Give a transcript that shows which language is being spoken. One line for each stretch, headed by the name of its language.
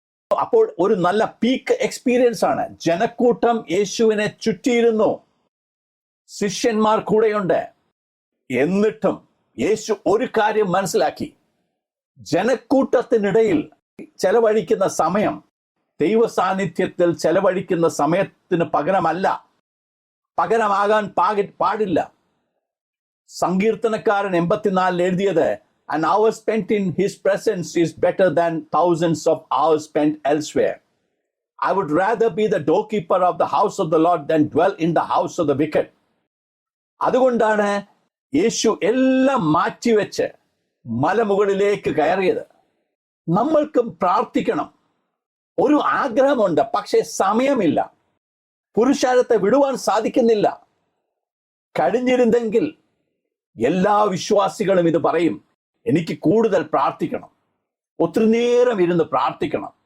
Malayalam: അപ്പോൾ ഒരു നല്ല പീക്ക് എക്സ്പീരിയൻസ് ആണ്. ജനക്കൂട്ടം യേശുവിനെ ചുറ്റിയിരുന്നു, ശിഷ്യന്മാർ കൂടെയുണ്ട്. എന്നിട്ടും യേശു ഒരു കാര്യം മനസ്സിലാക്കി: ജനക്കൂട്ടത്തിനിടയിൽ ചെലവഴിക്കുന്ന സമയം ദൈവ സാന്നിധ്യത്തിൽ ചെലവഴിക്കുന്ന സമയത്തിന് പകരമാകാൻ പാടില്ല. സങ്കീർത്തനക്കാരൻ 84 എഴുതിയത്,
English: an hour spent in his presence is better than thousands of hours spent elsewhere. I would rather be the doorkeeper of the house of the Lord than dwell in the house of the wicked.
Malayalam: അതുകൊണ്ടാണ് യേശു എല്ലാം മാറ്റിവെച്ച് മലമുകളിലേക്ക് കയറിയത്. നമ്മൾക്കും പ്രാർത്ഥിക്കണം. ഒരു ആഗ്രഹമുണ്ട്, പക്ഷേ സമയമില്ല. പുരുഷാരത്തെ വിടുവാൻ സാധിക്കുന്നില്ല. കഴിഞ്ഞിരുന്നെങ്കിൽ എല്ലാ വിശ്വാസികളും ഇത് പറയും: എനിക്ക് കൂടുതൽ പ്രാർത്ഥിക്കണം, ഒത്തിരി നേരം ഇരുന്ന് പ്രാർത്ഥിക്കണം.